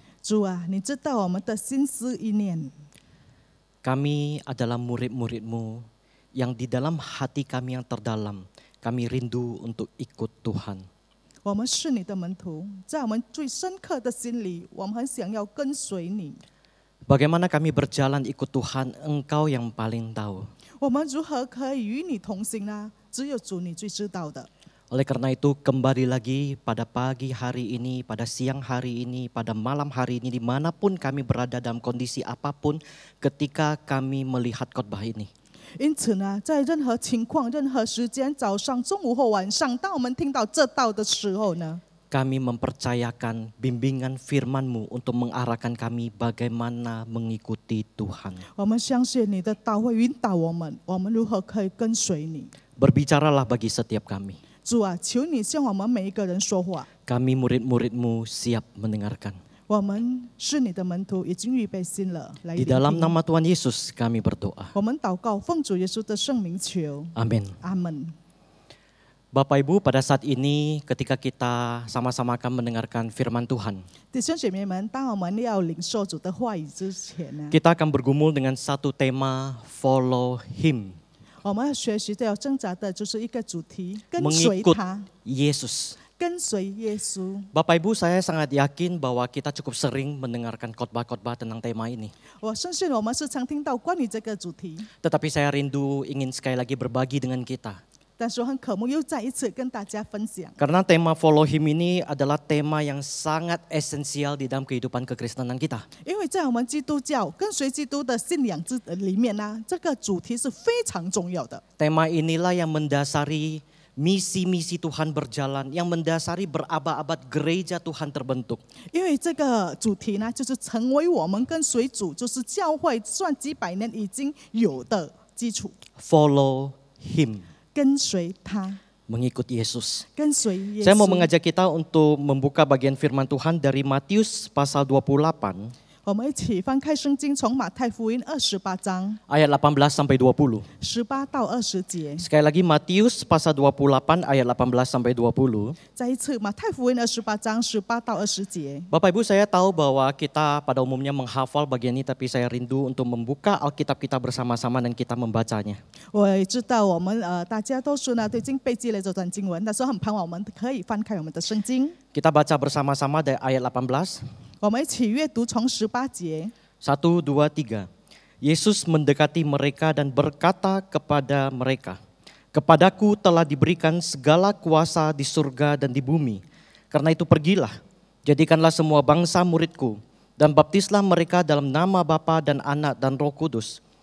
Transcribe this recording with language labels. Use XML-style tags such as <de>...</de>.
<zh>主啊，你知道我们的心思意念。</zh> <id>Kami adalah murid-murid-Mu yang di dalam hati kami yang terdalam, kami rindu untuk ikut Tuhan.</id> <zh>我们是你的门徒，在我们最深刻的心里，我们很想要跟随你。</zh> <id>Bagaimana kami berjalan ikut Tuhan, Engkau yang paling tahu.</id> <zh>我们如何可以与你同行呢？只有主你最知道的。</zh> <id>Oleh karena itu, kembali lagi pada pagi hari ini, pada siang hari ini, pada malam hari ini, dimanapun kami berada dalam kondisi apapun, ketika kami melihat khotbah ini.</id> <zh>因此呢，在任何情况、任何时间，早上、中午或晚上，当我们听到这道的时候呢，</zh> <id>Kami mempercayakan bimbingan firman-Mu untuk mengarahkan kami bagaimana mengikuti Tuhan.</id> <zh>我们相信你的道会引导我们如何可以跟随你。</zh> <id>Berbicaralah bagi setiap kami.</id> <zh>主啊，求你向我们每一个人说话。</zh> <id>Kami murid-murid-Mu siap mendengarkan.</id> <zh>我们是你的门徒，已经预备心了，来</zh> <id>Di</id> <zh>聆</zh> <id>dalam</id> <zh>听。</zh> <id>nama Tuhan Yesus kami berdoa.</id> <zh>我们祷告，奉主耶稣的圣名求，</zh> <id>Amin.</id> <zh>阿门。</zh> <id>Bapak Ibu, pada saat ini ketika kita sama-sama akan mendengarkan firman Tuhan,</id> <zh>弟兄姐妹们，当我们要领受主的话语之前呢，</zh> <id>kita akan bergumul dengan satu tema,</id> <en>follow Him.</en> <zh>我们要学习的、要挣扎的，就是一个主题：跟随</zh> <id>Mengikut</id> <zh>他，</zh> <id>Yesus.</id> <zh>跟随耶稣。</zh> <id>Bapak Ibu, saya sangat yakin bahwa kita cukup sering mendengarkan khotbah-khotbah tentang tema ini.</id> <zh>我相信我们时常听到关于这个主题，</zh> <id>Tetapi saya rindu ingin sekali lagi berbagi dengan kita.</id> <zh>但是我很渴慕又再一次跟大家分享。</zh> <id>Karena tema</id> <en>follow Him</en> <id>ini adalah tema yang sangat esensial di dalam kehidupan kekristenan kita.</id> <zh>因为在我们基督教跟随基督的信仰里面呢，这个主题是非常重要的。</zh> <id>Tema inilah yang mendasari misi-misi Tuhan berjalan, yang mendasari berabad-abad gereja Tuhan terbentuk.</id> <zh>因为这个主题呢，就是成为我们跟随主，就是教会算几百年已经有的基础。</zh> <en>Follow Him,</en> <zh>跟随他，</zh> <id>mengikut Yesus.</id> <zh>跟随耶</zh> <id>Saya mau</id> <zh>稣。</zh> <id>mengajak kita untuk membuka bagian firman Tuhan dari Matius pasal 28,</id> <zh>我们一起翻开圣经，从马太福音28章</zh> <id>ayat 18 sampai 20.</id> <zh>18到20节。</zh> <id>Sekali lagi Matius pasal 28 ayat 18 sampai 20.</id> <zh>再一次，马太福音28章18到20节。</zh> <id>Bapak Ibu, saya tahu bahwa kita pada umumnya menghafal bagian ini, tapi saya rindu untuk membuka Alkitab kita bersama-sama dan kita membacanya.</id> <zh>我也知道我们大家都是呢都已经背记了这段经文，但是很盼望我们可以翻开我们的圣经，</zh> <id>Kita baca bersama-sama dari ayat 18.</id> <zh>我们一起阅读从18节。</zh> <id>1, 2, 3. Yesus mendekati mereka dan berkata kepada mereka, Kepadaku telah diberikan segala kuasa di surga dan di bumi. Karena itu pergilah, jadikanlah semua bangsa muridku, dan baptislah mereka dalam nama Bapa dan Anak dan Roh Kudus.</id>